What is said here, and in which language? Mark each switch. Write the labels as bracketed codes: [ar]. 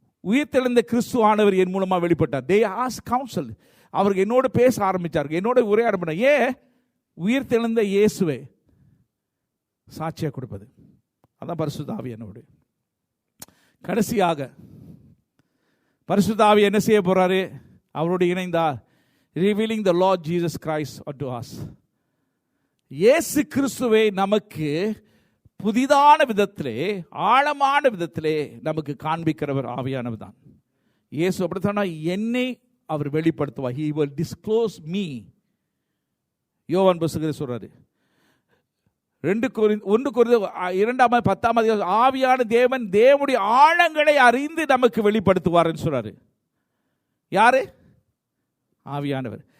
[ta] உயிர்த்தெழுந்த கிறிஸ்து ஆனவர் என் மூலமாக வெளிப்பட்டார். [en] They ask counsel. [ta] அவருக்கு என்னோட பேச ஆரம்பித்தார்கள், என்னோட உரையாட பண்ண. உயிர்த்தெழுந்த இயேசுவை சாட்சியாக கொடுப்பது அதான் பரிசுத்த ஆவியானவர். கடைசியாக பரிசுத்த ஆவி என்ன செய்ய போறாரு? அவரோடு இணைந்தார். [en] revealing the Lord Jesus Christ unto us. [ta] இயேசு கிறிஸ்துவை நமக்கு புதிதான விதத்திலே, ஆழமான விதத்திலே நமக்கு காண்பிக்கிறவர் ஆவியானவர் தான். இயேசு அப்படித்தானா என்னை அவர் வெளிப்படுத்துவார். [en] he will disclose me. [ta] யோவான் புத்தகத்தில் சொல்றாரு 1 கொரிந்தியர் 2:10 ஆவியான தேவன் தேவனுடைய ஆழங்களை அறிந்து நமக்கு வெளிப்படுத்துவார்னு சொல்றாரு. யாரு? ஆவியானவர்.